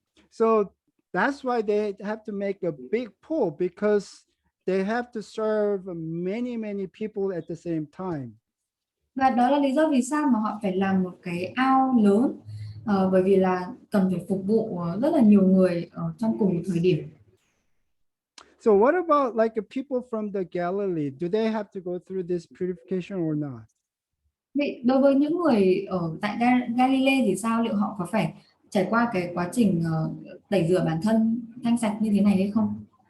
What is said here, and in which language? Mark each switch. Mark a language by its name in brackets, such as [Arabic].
[English] So that's why they have to make a big pool, because they have to serve many people at the same time. [Vietnamese] Và đó là lý do vì sao mà họ phải làm một cái ao lớn, bởi vì là cần phải phục vụ rất là nhiều người ở trong cùng một thời điểm. [English] So what about like the people from the Galilee? Do they have to go through this purification or not? [Vietnamese] Vậy đối với những người ở tại Galilee thì sao? Liệu họ có phải trải qua cái quá trình tẩy rửa bản thân thanh sạch như thế này hay không?